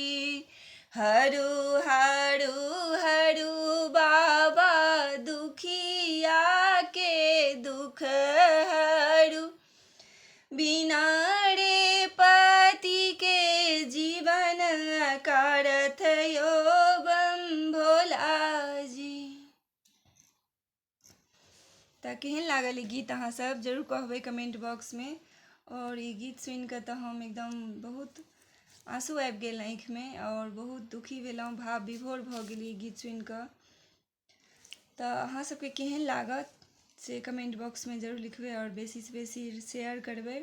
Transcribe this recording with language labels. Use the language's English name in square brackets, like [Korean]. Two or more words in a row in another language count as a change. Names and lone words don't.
[Maithili] हरू हरू हरू बाबा दुखिया के दुख हरू। बिना रे पति के जीवन करत यो बम भोला जी। तऽ केहन लागल ई गीत अहाँ सब जरूर कहबै [English] comment box [Maithili] में। और ई गीत सुनि कऽ तऽ हम एकदम बहुत आंसू आबि गेल आँखिमे और बहुत दुखी भेलहुँ, भाव विभोर भऽ गेली ई गीत सुनि कऽ। तऽ अहाँ सबके केहन लागत से [English] comment box [Maithili] में जरूर लिखबै और बेसी से बेसी शेयर करबै।